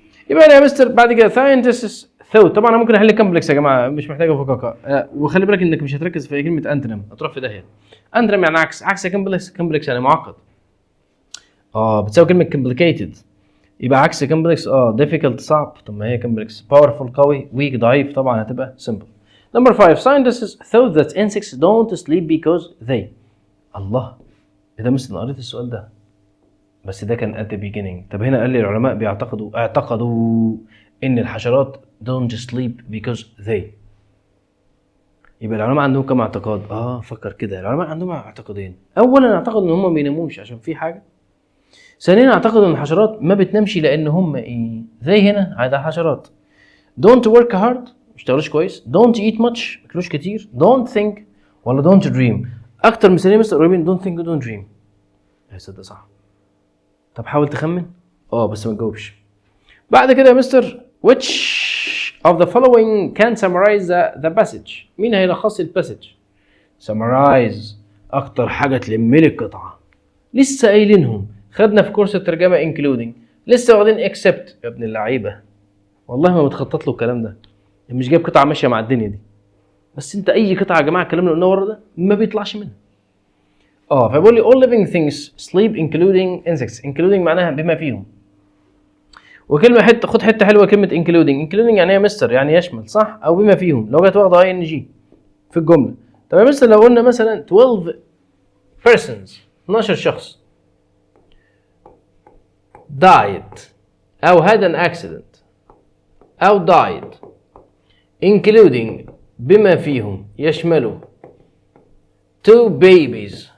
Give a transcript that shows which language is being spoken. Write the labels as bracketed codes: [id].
[ar] يبقى يا مستر بعد كده [en] scientists thought. [ar] طبعا انا ممكن احل كومبلكس يا جماعه، مش محتاجه فكاكه. وخلي بالك انك مش هتركز في كلمه انتونيم، هتروح في داهيه. انتونيم يعني عكس كومبلكس. كومبلكس يعني معقد. بتساوي كلمه complicated. يبقى عكس كومبلكس difficult صعب. طب ما هي كومبلكس. powerful قوي، weak ضعيف. طبعا هتبقى simple. [en] Number 5 scientists thought that insects don't sleep because they. [ar] الله، ايه ده مستر؟ قريت السؤال ده بس ده كان [en] at the beginning. [ar] طب هنا قال لي العلماء اعتقدوا ان الحشرات [en] don't sleep because they. [ar] يبقى العلماء عندهم كم اعتقاد؟ فكر كده. العلماء عندهم اعتقادين. اولا اعتقد ان هم ما بيناموش عشان في حاجه. ثانيا اعتقد ان الحشرات ما بتنامش لان هم ايه؟ زي هنا عايز حشرات [en] don't work hard، [ar] ما اشتغلوش كويس. [en] don't eat much، [ar] ما اكلوش كتير. [en] don't think ولا don't dream. [ar] اكتر مثالين مثل قريبين don't think و don't dream. ده صح. طب حاول تخمن. بس ما تجاوبش. بعد كده يا مستر [en] which of the following can summarize the passage. [ar] مين هيلخص الباسج؟ summarize اكتر حاجه تلم لي القطعه. لسه قايلينهم، خدنا في كورس الترجمه including، لسه واخدين except. يا ابن اللعيبه والله ما متخطط له الكلام ده، مش جايب قطعه ماشيه مع الدنيا دي. بس انت اي قطعه يا جماعه الكلام اللي قلناه ورا ده ما بيطلعش منها. فبيقول لي [en] all living things sleep including insects. [ar] including معناها بما فيهم. وكلمه خد حته حلوه كلمه including يعني ايه يا مستر؟ يعني يشمل، صح؟ او بما فيهم لو جت واخده ING في الجمله. طب يا مستر لو قلنا مثلا [en] 12 persons [ar] 12 شخص died او [en] had an accident [ar] او [en] died including [ar] بما فيهم يشملوا [en] 2 babies.